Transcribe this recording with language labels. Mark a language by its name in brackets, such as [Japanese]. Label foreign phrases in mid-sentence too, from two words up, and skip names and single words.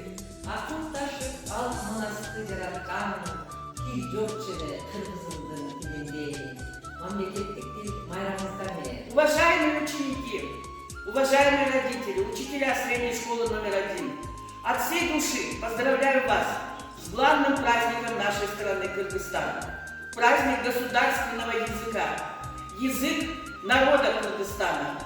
[Kyrgyz] Акыл ташып ал манасты жараткан, тил жокчу эле кыргызымдын тилиндейм. Мамлекеттик тил майрамыңыздар менен. [Russian] Уважаемые ученики, уважаемые родители, учителя средней школы номер 1, от всей души поздравляю вас с главным праздником нашей страны Кыргызстан. Праздник государственного языка. Язык народа Кыргызстана.